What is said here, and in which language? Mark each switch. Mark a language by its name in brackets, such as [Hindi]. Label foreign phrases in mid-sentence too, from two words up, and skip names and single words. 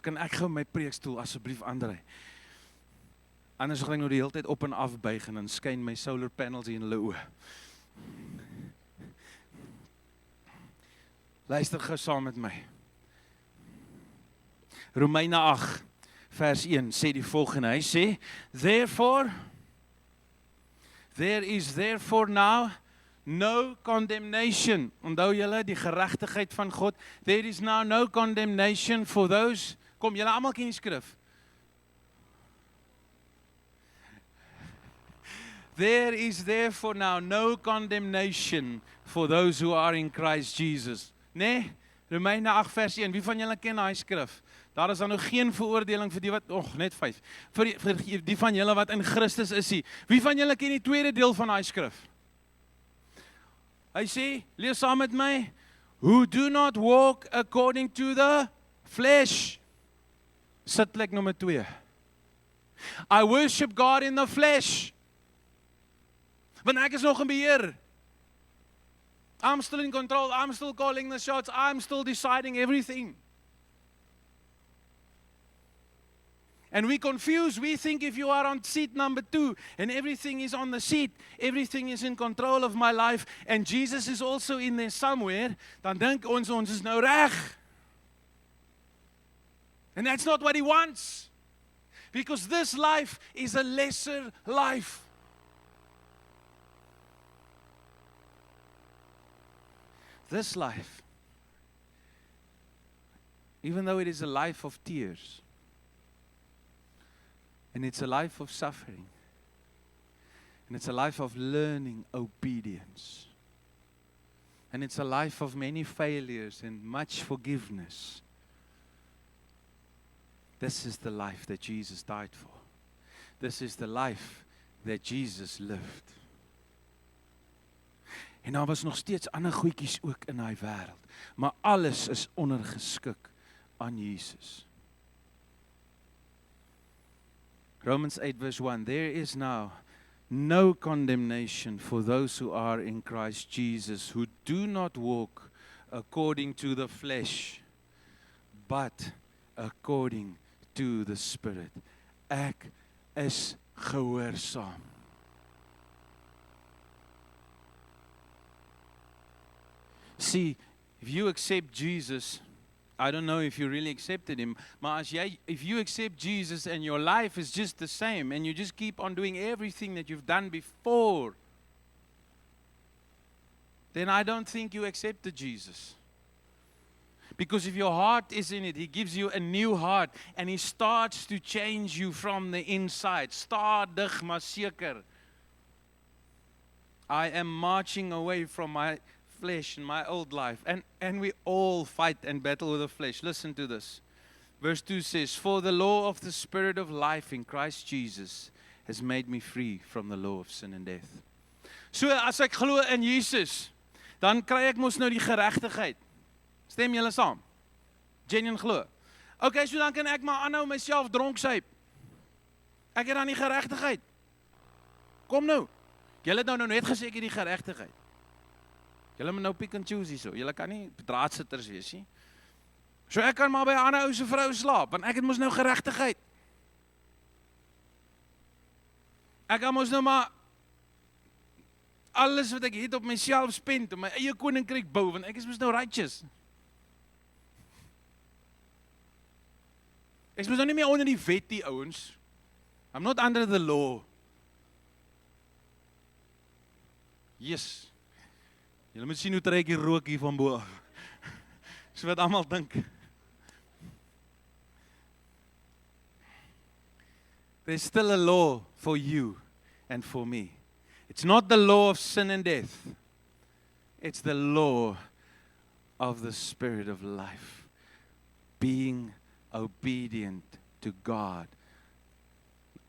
[Afrikaans] Kan ek gou my preekstoel asseblief aandry? Anders gaan ek nou die hele tyd op en af buig en dan skyn my [English] solar panels [Afrikaans] in hulle oë. Luister gou saam met my. Romeine 8 vers 1 sê die volgende. Hy sê, [English] there is therefore now no condemnation. [Afrikaans] Onthou julle die geregtigheid van God. [English] There is now no condemnation for those. [Afrikaans] Kom, julle almal ken die skrif. [English] There is therefore now no condemnation for those who are in Christ Jesus. [Afrikaans] Nee, Romeine 8 vers 1. Wie van julle ken daai skrif? Daar is dan nou geen veroordeling vir die wat, net 5. Vir die van julle wat in Christus is. Wie van julle ken die tweede deel van daai skrif? Hy sê, lees saam met my, [English] who do not walk according to the flesh. [Afrikaans] Sitplek nommer 2. [English] I worship God in the flesh. [Afrikaans] Want ek is nog in beheer. [English] I'm still in control, I'm still calling the shots, I'm still deciding everything. And we confuse, we think if you are on seat number 2 and everything is on the seat, everything is in control of my life and Jesus is also in there somewhere, [Afrikaans] dan dink ons is nou reg. [English] And that's not what he wants. Because this life is a lesser life. This life, even though it is a life of tears, and it's a life of suffering, and it's a life of learning obedience, and it's a life of many failures and much forgiveness. This is the life that Jesus died for. This is the life that Jesus lived. [Afrikaans] En daar was nog steeds ander goedjies ook in daai wêreld, maar alles is ondergeskik aan Jesus. [English] Romans 8 verse 1, there is now no condemnation for those who are in Christ Jesus, who do not walk according to the flesh, but according to the Spirit. [Afrikaans] Ek is gehoorsaam. [English] See, if you accept Jesus, I don't know if you really accepted him, maar if you accept Jesus and your life is just the same and you just keep on doing everything that you've done before, then I don't think you accepted Jesus. Because if your heart is in it, he gives you a new heart and he starts to change you from the inside. [Afrikaans] Stadig maar seker. [English] I am marching away from my flesh and my old life. And we all fight and battle with the flesh. Listen to this. Verse 2 says, for the law of the Spirit of life in Christ Jesus has made me free from the law of sin and death. [Afrikaans] So as ek glo in Jesus, dan kry ek mos nou die geregtigheid. Stem julle saam? Genuine glo. Okay, so dan kan ek maar aanhou myself dronk suip. Ek het dan die geregtigheid. Kom nou. Julle het nou net gesê ek het die geregtigheid. Julle moet nou [English] pick and choose [Afrikaans] hierso. Julle kan nie draadsitters wees nie. So ek kan maar by 'n ander ou se vrou slaap, want ek het mos nou geregtigheid. Ek kan mos nou maar alles wat ek het op myself spend, om my eie koninkryk bou, want ek is mos nou righteous. Ek is mos nou nie meer onder die wet die ouens. [English] I'm not under the law. Yes. [Afrikaans] Julle moet sien hoe trek die rook hier van bo af. So wat almal dink. [English] There's still a law for you and for me. It's not the law of sin and death. It's the law of the Spirit of life. Being obedient to God.